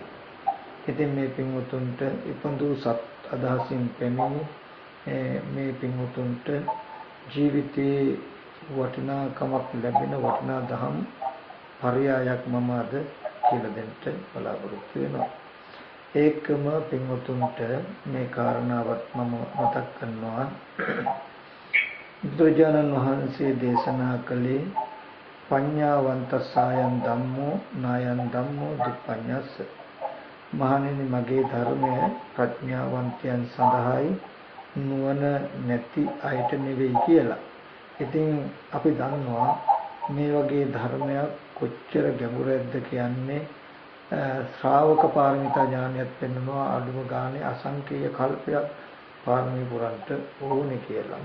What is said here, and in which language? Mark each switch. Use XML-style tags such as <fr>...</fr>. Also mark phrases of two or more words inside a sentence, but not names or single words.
<si>ඉතින් මේ පින්වතුන්ට ඉපඳු සත් අදහසින් පැමිණි මේ පින්වතුන්ට ජීවිතේ වටිනාකමක් ලැබෙන වටිනා දහම් පරයයක් මම අද කියලා දෙන්න බලාපොරොත්තු වෙනවා. ඒකම පින්වතුන්ට මේ කාරණාවත් මම මතක් කරනවා. බුදුරජාණන් වහන්සේ දේශනා කළේ</si> <pi>පඤ්ඤාවන්ත සායන් ධම්මෝ නායන් ධම්මෝ දුප්පඤ්ඤස්ස.</pi> <si>මහණෙනි මගේ ධර්මය ප්‍රඥාවන්තයන් සඳහායි නුවණ නැති අයට නෙවෙයි කියලා. ඉතින් අපි දන්නවා මේ වගේ ධර්මයක් කොච්චර ගැඹුරක්ද කියන්නේ ශ්‍රාවක පාරමිතා ඥානයත් පෙන්වනවා අඩුම ගානේ අසංකේය කල්පයක් පාරමී පුරන්ට ඕනේ කියලා.</si>